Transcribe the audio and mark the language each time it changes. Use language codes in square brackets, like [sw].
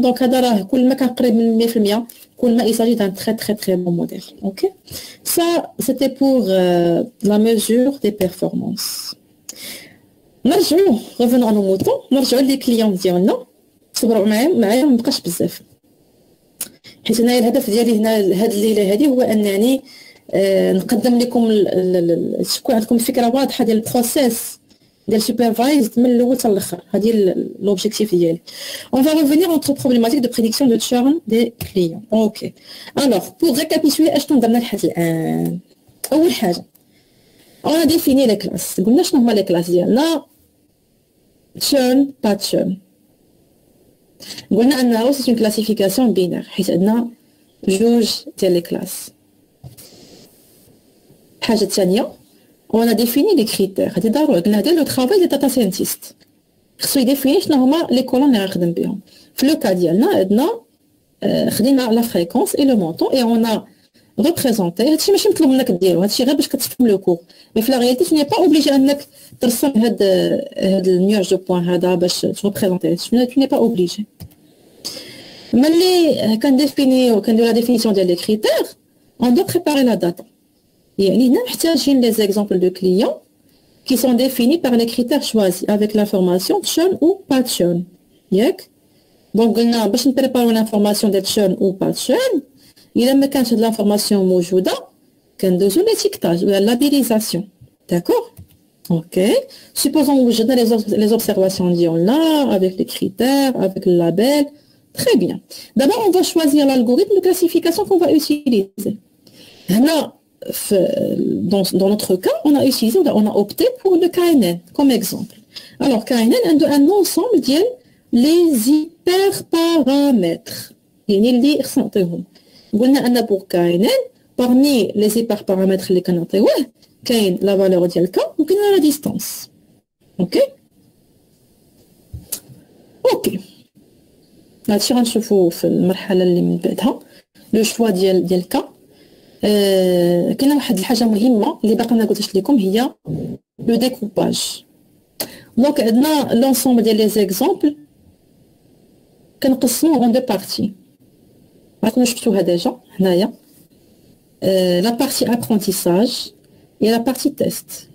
[ar] دونك هذا راه كل ما كان قريب من 100% كل ما يساجي دان تري تري تري بون موديل. اوكي [fr] ça c'était pour la mesure des performances. [ar] نرجعوا [fr] revenons à nos moutons. [ar] نرجعوا لي كليون ديالنا. صبروا معايا ما بقاش بزاف حيت انا الهدف ديالي هنا هاد الليله هذه هو انني نقدم لكم تكون عندكم فكره واضحه ديال البروسيس ديال سوبرفايزد من الاول حتى الاخر. هذه لوبجيكتيف ديالي. [fr] On va revenir entre problématiques de prédiction de churn des clients. OK. Alors, pour récapituler [ar] اشنو درنا لحد الان. اول حاجه [fr] on a défini les classes. [ar] قلنا شنو هما لي كلاس ديالنا. churn pas churn. قلنا انه [fr] c'est une classification binaire [ar] حيت عندنا جوج ديال لي كلاس. الحاجه الثانيه [fr] on a défini les critères. [ar] هذه ضروري قلنا هذا لو طرافاي ديال داتا ساينتيست خصو يديفيني شنو هما لي كولون اللي غنخدم بهم. في لو كا ديالنا عندنا خدينا لا فريكونس اي لو مونطون اي اون ا ريبريزونتي. هادشي ماشي مطلوب منك ديرو، هادشي غير باش كتفهم لو كور. مي في لا رياليتي تو ني با اوبليجي انك ترسم هاد النيوج دو بوين هذا باش تريبريزونتي. تو ني با اوبليجي. ملي كنديفينيو كنديرو لا ديفينيسيون ديال لي كريتير [fr] on doit préparer la data. [ar] يعني هنا محتاجين [fr] les exemples de clients qui sont définis par les critères choisis avec l'information churn ou pas churn. [ar] ياك دونك قلنا باش نبريباريو لانفورماسيون ديال [fr] churn ou pas churn [ar] الا ما كانش هاد لانفورماسيون موجوده كندوزو ليتيكتاج ولا لابيليزاسيون. داكور اوكي [fr] supposons [ar] وجدنا [fr] les observations [ar] ديالنا [fr] avec les critères avec le label. Très bien. D'abord on va choisir l'algorithme de classification qu'on va utiliser. هنا dans notre cas, on a opté pour le KNN comme exemple. Alors, KNN a un ensemble de les hyperparamètres. Il y a des ressentiments. On a pour KNN, parmi les hyperparamètres, il y a la valeur de K ou la distance. Ok? Ok. Là-dessus, on se voit le choix de K. [ar] كاينه واحد الحاجه مهمه اللي باقي ما قلتش لكم هي لو ديكوباج. دونك عندنا لونسومبل ديال لي زيكزامبل كنقسموه اون دو بارتي. راكم شفتوها ديجا هنايا لا بارتي ابرونتيساج [fr] et la partie test.